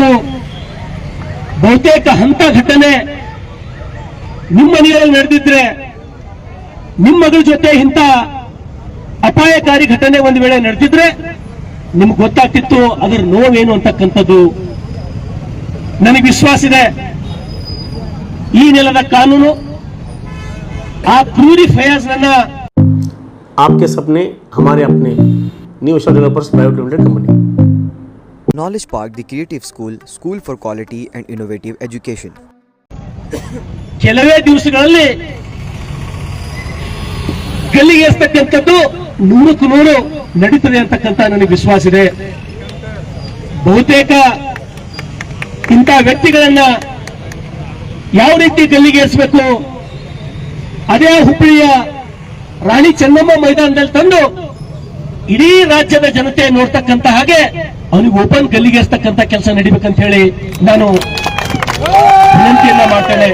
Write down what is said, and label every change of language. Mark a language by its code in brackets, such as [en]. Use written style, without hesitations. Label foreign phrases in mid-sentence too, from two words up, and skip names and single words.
[kn] ಬಹುತೇಕ ಹಂತ ಘಟನೆ ನಿಮ್ಮ ಮನೆಯಲ್ಲಿ ನಡೆದಿದ್ರೆ, ನಿಮ್ಮ ಮಗಳ ಜೊತೆ ಇಂಥ ಅಪಾಯಕಾರಿ ಘಟನೆ ಒಂದು ವೇಳೆ ನಡೆದಿದ್ರೆ ನಿಮ್ಗೆ ಗೊತ್ತಾಗ್ತಿತ್ತು ಅದರ ನೋವೇನು ಅಂತಕ್ಕಂಥದ್ದು. ನನಗೆ ವಿಶ್ವಾಸ ಇದೆ, ಈ ನೆಲದ ಕಾನೂನು ಆ ಕ್ರೂರಿ ಫಯಾಜ್ನನ್ನ [hi] आपके सपने हमारे अपने न्यू अशोक डेवलपर्स प्राइवेट लिमिटेड कंपनी [en] Knowledge Park, the Creative School, School for Quality and Innovative Education. [kn] ಕೆಲವೇ ದಿವಸಗಳಲ್ಲಿ ಗಲ್ಲಿಗೇರಿಸ್ತಕ್ಕಂಥದ್ದು 100% ನಡೀತದೆ ಅಂತಕ್ಕಂಥ ನನಗೆ ವಿಶ್ವಾಸ ಇದೆ. ಬಹುತೇಕ ಇಂಥ ವ್ಯಕ್ತಿಗಳನ್ನ ಯಾವ ರೀತಿ ಗಲ್ಲಿಗೇರಿಸಬೇಕು, ಅದೇ ಹುಬ್ಬಳ್ಳಿಯ ರಾಣಿ ಚೆನ್ನಮ್ಮ ಮೈದಾನದಲ್ಲಿ ತಂದು ಇಡೀ ರಾಜ್ಯದ ಜನತೆ ನೋಡ್ತಕ್ಕಂಥ ಹಾಗೆ ಅವನಿಗೆ ಓಪನ್ ಗಲ್ಲಿಗೇರಿಸ್ತಕ್ಕಂಥ ಕೆಲಸ ನಡಿಬೇಕಂತ ಹೇಳಿ ನಾನು ವಿನಂತಿಯನ್ನ ಮಾಡ್ತೇನೆ.